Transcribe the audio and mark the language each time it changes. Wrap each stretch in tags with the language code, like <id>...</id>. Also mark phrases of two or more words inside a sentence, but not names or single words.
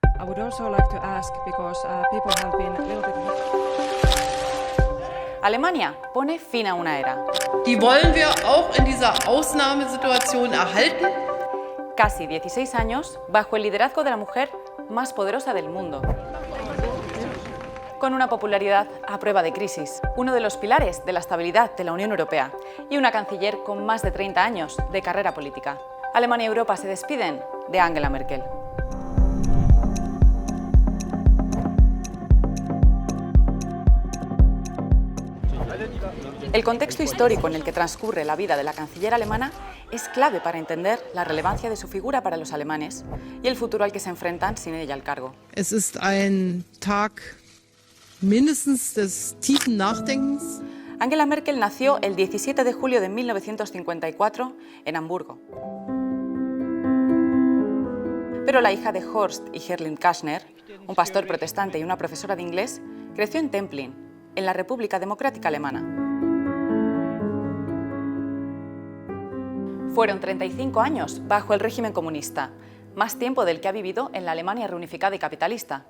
<en>would also like to ask, because people have been a little bit...</en> <es>Alemania pone fin a una era.</es> <de>Die wollen wir auch in dieser Ausnahmesituation erhalten.</de> <es>Casi 16 años bajo el liderazgo de la mujer más poderosa del mundo. Con una popularidad a prueba de crisis, uno de los pilares de la estabilidad de la Unión Europea y una canciller con más de 30 años de carrera política. Alemania y Europa se despiden de Angela Merkel. El contexto histórico en el que transcurre la vida de la canciller alemana es clave para entender la relevancia de su figura para los alemanes y el futuro al que se enfrentan sin ella al cargo.</es> <de>Es ist ein Tag mindestens des tiefen Nachdenkens.</de> <es>Angela Merkel nació el 17 de julio de 1954 en Hamburgo. Pero la hija de Horst y Gerlinde Kastner, un pastor protestante y una profesora de inglés, creció en Templin, en la República Democrática Alemana. Fueron 35 años bajo el régimen comunista, más tiempo del que ha vivido en la Alemania reunificada y capitalista.</es>